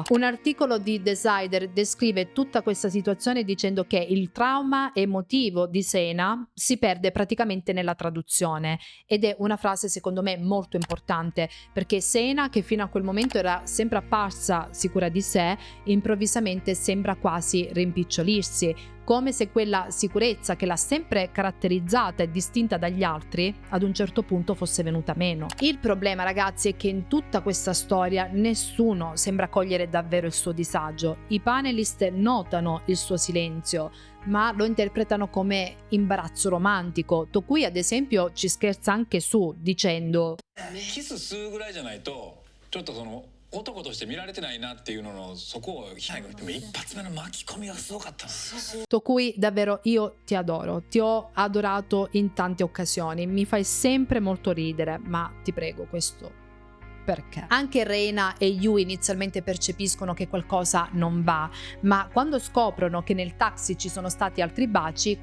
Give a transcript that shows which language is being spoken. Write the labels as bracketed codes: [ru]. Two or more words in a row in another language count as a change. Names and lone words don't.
[it] Un articolo di Decider descrive tutta questa situazione dicendo che il trauma emotivo di Seina si perde praticamente nella traduzione, ed è una frase secondo me molto importante, perché Seina, che fino a quel momento era sempre apparsa sicura di sé, improvvisamente sembra quasi rimpicciolirsi, come se quella sicurezza che l'ha sempre caratterizzata e distinta dagli altri ad un certo punto fosse venuta meno. Il problema, ragazzi, è che in tutta questa storia nessuno sembra cogliere davvero il suo disagio. I panelist notano il suo silenzio, ma lo interpretano come imbarazzo romantico. Tokui, ad esempio, ci scherza anche su, dicendo: [ja] キスするぐらいじゃないとちょっとその男として見られてないなっていうののそこを最後にでも一発目の巻き込みがすごかったな。 [it] Tokui, davvero io ti adoro, ti ho adorato in tante occasioni, mi fai sempre molto ridere, ma ti prego, questo perché? Anche Reina e Yu inizialmente percepiscono che qualcosa non va, ma quando scoprono che nel taxi ci sono stati altri baci,